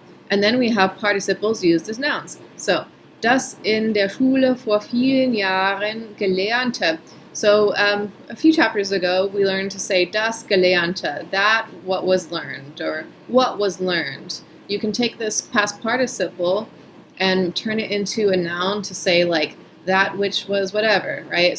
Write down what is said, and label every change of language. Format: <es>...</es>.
<en>And then we have participles used as nouns.</en> <de>So, das in der Schule vor vielen Jahren gelernte.</de> <en>So, a few chapters ago, we learned to say das Gelernte, that what was learned, or what was learned. You can take this past participle and turn it into a noun to say, like, that which was whatever, right?</en>